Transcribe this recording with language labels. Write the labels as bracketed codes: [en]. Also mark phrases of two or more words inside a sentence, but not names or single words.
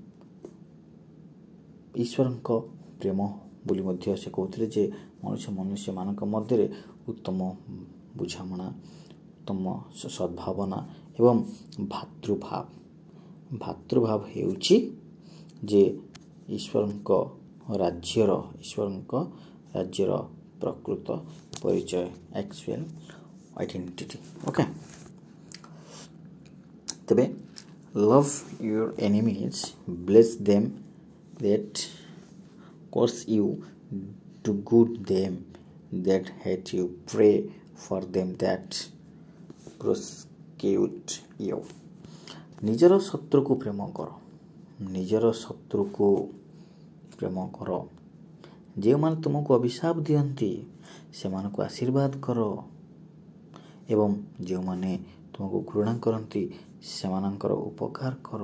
[or] ଈଶ୍ୱରଙ୍କ ପ୍ରେମ ବୋଲି ମଧ୍ୟ ସେ କହୁଥିଲେ ଯେ ମନୁଷ୍ୟମାନଙ୍କ ମଧ୍ୟରେ ଉତ୍ତମ ବୁଝାମଣା ଉତ୍ତମ ସଦ୍ଭାବନା ଏବଂ ଭାତୃଭାବ ହେଉଛି ଯେ ଈଶ୍ୱରଙ୍କ ରାଜ୍ୟର ପ୍ରକୃତ ପରିଚୟ [en] actual identity. ଓକେ, ତେବେ love your enemies bless them that curse you, do good them that hate you, pray for them that persecute you। [or] ନିଜର ଶତ୍ରୁକୁ ପ୍ରେମ କର ଯେଉଁମାନେ ତୁମକୁ ଅଭିଶାପ ଦିଅନ୍ତି ସେମାନଙ୍କୁ ଆଶୀର୍ବାଦ କର ଏବଂ ଯେଉଁମାନେ ତୁମକୁ ଘୃଣା କରନ୍ତି ସେମାନଙ୍କର ଉପକାର କର।